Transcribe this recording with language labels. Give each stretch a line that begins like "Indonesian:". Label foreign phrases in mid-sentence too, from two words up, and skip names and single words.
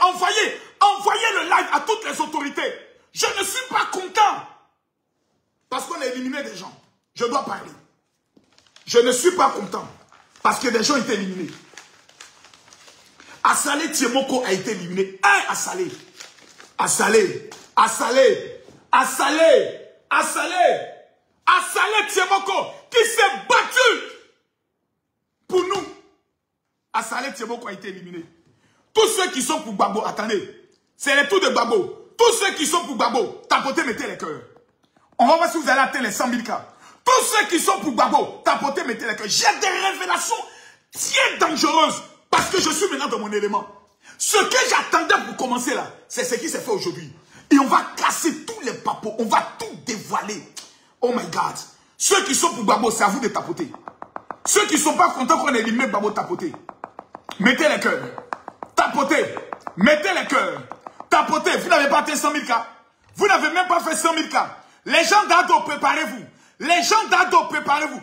French: Envoyez le live à toutes les autorités. Je ne suis pas content. Parce qu'on a éliminé des gens. Je dois parler. Je ne suis pas content. Parce que des gens ont été éliminés. Assalé Thiemoko a été éliminé. Assalé. Assalé. Assalé. Assalé. Assalé. Assalé Thiemoko qui s'est battu pour nous. Assalé Thiemoko a été éliminé. Tous ceux qui sont pour Gbagbo, attendez. C'est les tours de Gbagbo. Tous ceux qui sont pour Gbagbo, tapotez, mettez les cœurs. On va voir si vous allez atteindre les 100 000 cas. Tous ceux qui sont pour Gbagbo, tapotez, mettez les cœurs. J'ai des révélations très dangereuses parce que je suis maintenant dans mon élément. Ce que j'attendais pour commencer là, c'est ce qui s'est fait aujourd'hui. Et on va casser tous les papos, on va tout dévoiler.
English: Oh my God.
French: Ceux qui sont pour Gbagbo, c'est à vous de tapoter. Ceux qui ne sont pas contents qu'on ait éliminé Gbagbo, tapotez. Mettez les cœurs. Tapotez. Mettez les cœurs. Tapotez. Vous n'avez pas atteint 100 000 cas. Vous n'avez même pas fait 100 000 cas. Les gens d'Ado, préparez-vous. Les gens d'Ado, préparez-vous.